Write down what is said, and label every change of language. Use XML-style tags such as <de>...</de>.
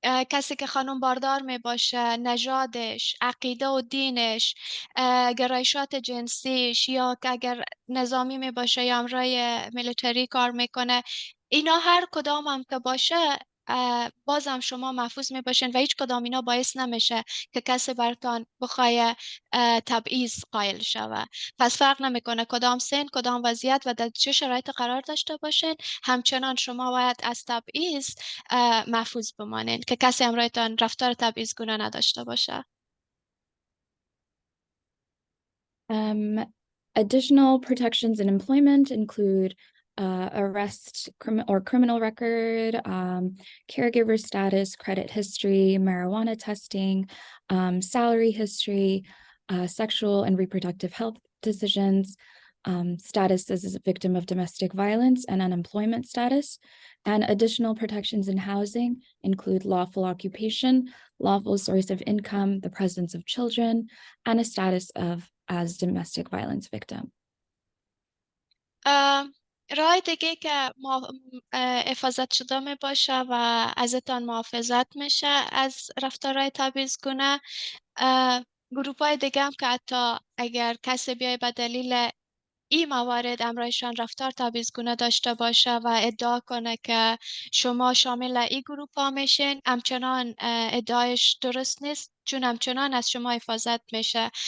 <fa>کسی که خانم باردار می باشه، نژادش، عقیده و دینش، گرایشات جنسیش، یا که اگر نظامی می باشه یا امرای میلیتری کار میکنه، اینا هر کدام هم که باشه بازم شما محفوظ می باشین و هیچ کدام اینا باعث نمیشه که کسی برتان بخواه تبعیض قائل شوه. پس فرق نمیکنه کدام سن، کدام وضعیت و در چه شرایط قرار داشته باشین، همچنان شما باید از تبعیض محفوظ بمانین که کسی همراهتان رفتار تبعیض‌گونه نداشته باشه.</fa> <en>Additional protections in employment include arrest or criminal record, caregiver status, credit history, marijuana testing, salary history, sexual and reproductive health decisions, status as a victim of domestic violence and unemployment status. And additional protections in housing include lawful occupation, lawful source of income, the presence of children, and a status of as domestic violence victim.</en> <fa>راه دیگه که حفاظت شده می باشه و ازتان محافظت میشه از رفتارهای تبعیض‌گونه. گروپ های دیگه هم که حتی اگر کسی بیای به دلیل این موارد امرایشان رفتار تبعیض‌گونه داشته باشه و ادعا کنه که شما شامل این گروپ ها میشین، همچنان ادعایش درست نیست، چون همچنان از شما حفاظت میشه.</fa>